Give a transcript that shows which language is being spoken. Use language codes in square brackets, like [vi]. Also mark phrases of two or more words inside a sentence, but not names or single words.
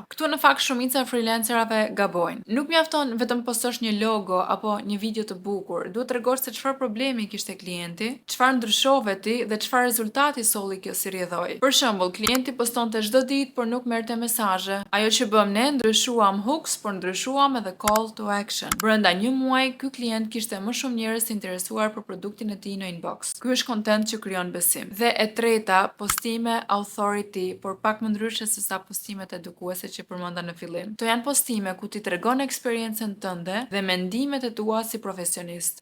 [sq] Këtu në fakt shumica e freelancerave gabojnë. Nuk mjafton vetëm postosh një logo apo një video të bukur, duhet tregosh se çfarë problemi kishte klienti, çfarë ndryshove ti dhe çfarë rezultati solli kjo si rrjedhoi. Për shembull, klienti postonte çdo ditë por nuk merrte mesazhe. Ajo që bëm ne, ndryshuam hooks, por ndryshuam edhe [en] call to action. [sq] Brenda një muaji, ky klient kishte më shumë njerëz të interesuar për produktin e tij në inbox. Ky është content që krijon besim. Dhe e treta, postime authority, por pak më ndryshe se sa postimet edukuese që përmenda në fillim. To janë postime ku ti tregon eksperiencën tënde dhe mendimet e tua si profesionist.